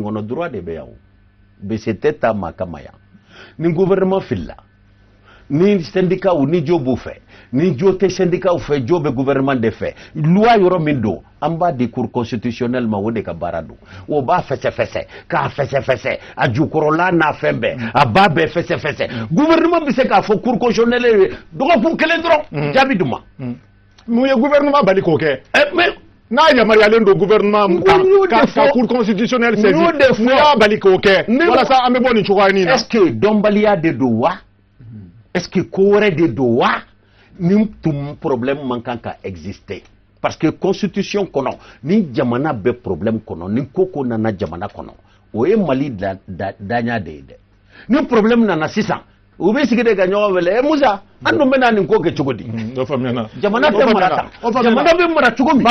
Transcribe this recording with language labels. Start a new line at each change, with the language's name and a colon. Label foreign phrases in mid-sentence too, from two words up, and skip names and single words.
Bambara: kɔnɔ droit de bɛ yan o bese tɛ ta maa kama yan ni gouvernement filila ni syndicat ni jo b'u fɛ ni jo tɛ syndicat fɛ jo bɛ gouvernement de fɛ loi yɔrɔ min don an b'a di
French: cour constitutionnel
Bambara: ma o de ka baara don o b'a fɛsɛfɛsɛ k'a fɛsɛfɛsɛ a jukɔrɔla n'a fɛn bɛɛ a b'a bɛɛ fɛsɛfɛsɛ gouvernement bɛ se k'a fɔ
French: cour constitutionnel
Bambara: ye dɔgɔkun kelen dɔrɔn jaabi d'u ma mun ye gouvernement bali k'o kɛ mais n'a yamaruyalen don gouvernement ka
French: cour constitutionnel
Bambara: saisi mun y'a bali k'o kɛ walasa an bɛ bɔ nin cogoya na
French: est-ce que
Bambara: dɔnbaliya de don wa
French: est-ce que
Bambara: ko wɛrɛ de don wa ni tun problème man kan ka exister
French: parce que constitution
Bambara: kɔnɔ ni jamana bɛ problème kɔnɔ ni ko nana jamana kɔnɔ o ye Mali daɲa de ye dɛ ni problème nana sisan u bɛ sigi de ka ɲɔgɔn wele Musa an dun bɛna nin ko kɛ cogo di jamana tɛ mara tan jamana bɛ mara cogo min